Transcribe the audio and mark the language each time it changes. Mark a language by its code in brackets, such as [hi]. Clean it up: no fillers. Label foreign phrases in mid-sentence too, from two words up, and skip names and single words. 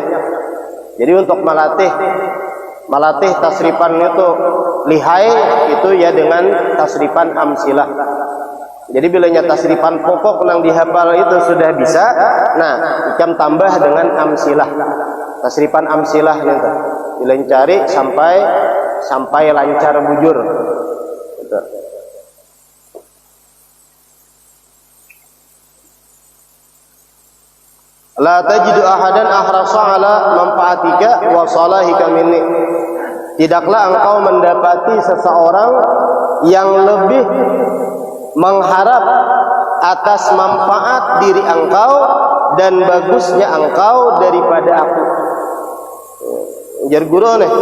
[bjn] Jadi untuk melatih tasrifan itu lihai itu ya dengan tasrifan amsilah. Jadi bila nyata tasrifan pokok yang dihafal itu sudah bisa, nah ikam tambah dengan amsilah. Tasrifan amsilah itu. Bila cari sampai lancar bujur. Gitu. [ar] لا تجد أحدا أحرص على منفعتك وصلاحك مني. [id] Tidaklah engkau mendapati seseorang yang lebih mengharap atas manfaat diri engkau dan bagusnya engkau daripada aku. [bjn] Jar guru nih.